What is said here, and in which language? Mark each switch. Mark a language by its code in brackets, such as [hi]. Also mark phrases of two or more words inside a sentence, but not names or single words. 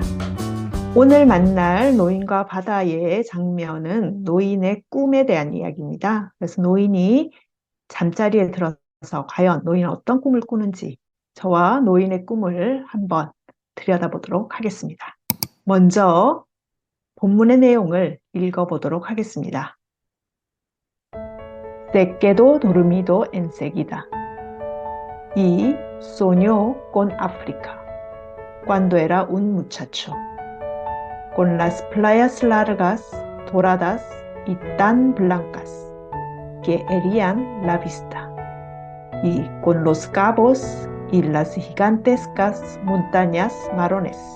[ko] 오늘 만날 노인과 바다의 장면은 노인의 꿈에 대한 이야기입니다. 그래서 노인이 잠자리에 들어서 과연 노인은 어떤 꿈을 꾸는지 저와 노인의 꿈을 한번 들여다보도록 하겠습니다. 먼저 본문의 내용을 읽어보도록 하겠습니다. [es] Se quedó dormido enseguida y soñó con África cuando era un muchacho, con las playas largas, doradas y tan blancas que herían la vista, y con los cabos y las gigantescas montañas marrones.